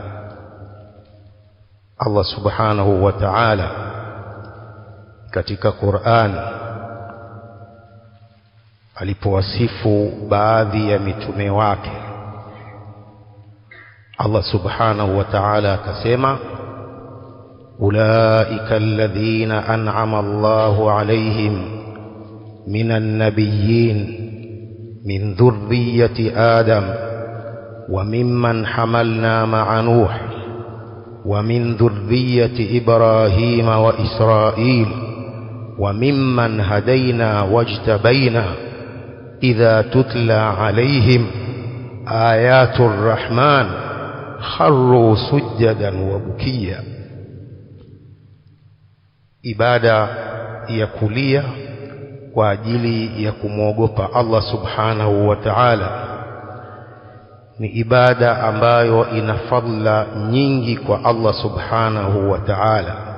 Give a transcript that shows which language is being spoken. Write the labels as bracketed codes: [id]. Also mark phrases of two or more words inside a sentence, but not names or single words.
[sw] Allah [ar] سبحانه وتعالى [sw] katika Qur'an alipowasifu baadhi ya mitume wake, Allah [ar] سبحانه وتعالى [sw] akasema, [ar] أولئك الذين أنعم الله عليهم من النبيين من ذرية آدم وممن حملنا مع نوح ومن ذرية إبراهيم وإسرائيل وممن هدينا واجتبينا إذا تتلى عليهم آيات الرحمن خروا سجدا وبكيا. [sw] Ibada ya kulia kwa ajili ya kumwogopa Allah [ar] سبحانه وتعالى [sw] ni ibada ambayo ina fadhila nyingi kwa Allah [ar] سبحانه وتعالى.